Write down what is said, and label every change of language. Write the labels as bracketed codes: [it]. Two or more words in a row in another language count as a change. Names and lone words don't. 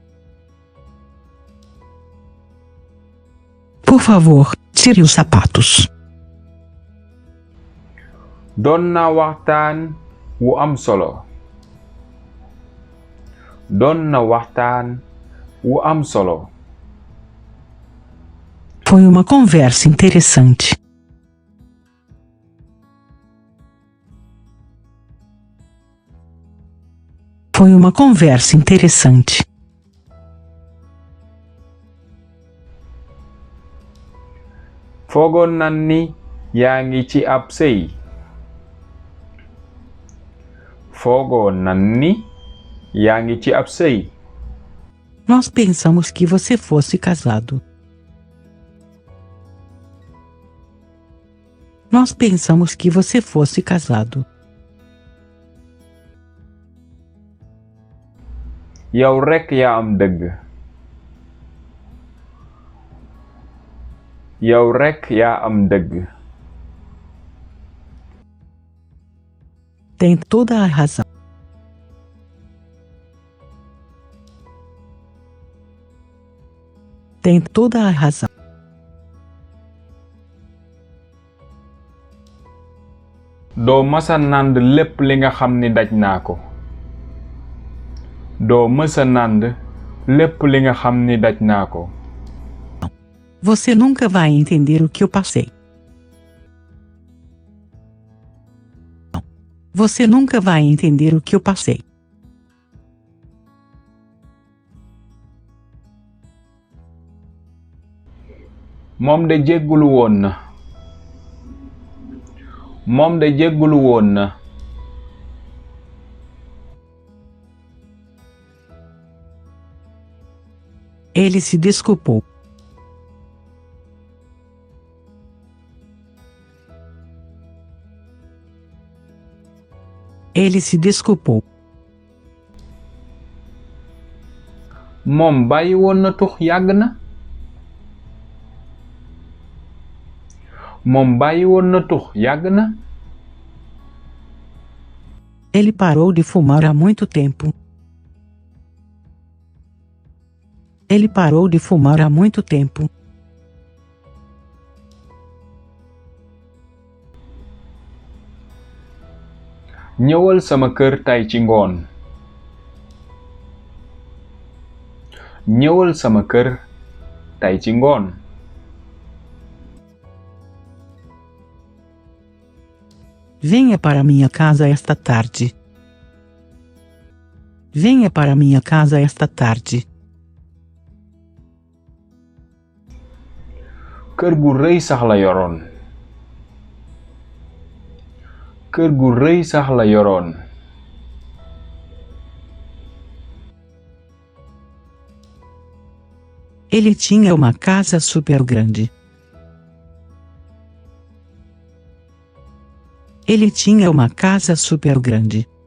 [pt] Por favor, tire os sapatos. [wo] Doon na waxtaan wu am solo. Doon na waxtaan wu am solo. [pt] Foi uma conversa interessante. Foi uma conversa interessante. [wo] Foogoon nan ni yaa ngi ci ab sëy. Foogoon nan ni yaa ngi ci ab sëy. [pt] Nós pensamos que você fosse casado. Nós pensamos que você fosse casado. [wo] Yow rekk yaa am dëgg. Yow rekk yaa am dëgg. [pt] Tem toda a razão. Tem toda a razão. [wo] Doo mësa nànd lépp li nga xam ni daj naa ko. Doo mësa nànd lépp li nga xam ni daj naa ko. [pt] Você nunca vai entender o que eu passei. Você nunca vai entender o que eu passei. [wo] Moom de jéggulu woon na. Moom de jéggulu woon na. [pt] Ele se desculpou. Ele se desculpou. [wo] Moom bàyyi woon na tux yàgg na. Moom bàyyi woon na tux yàgg na. [pt] Ele parou de fumar há muito tempo. Ele parou de fumar há muito tempo. [wo] Ñëwal sama kër tay ci ngoon. Ñëwal sama kër tay ci ngoon. [pt] Venha para minha casa esta tarde. Venha para minha casa esta tarde. [wo] Kër gu rëy sax la yoroon. Kër gu rëy sax la yoroon. [pt] Ele tinha uma casa super grande. Ele tinha uma casa super grande.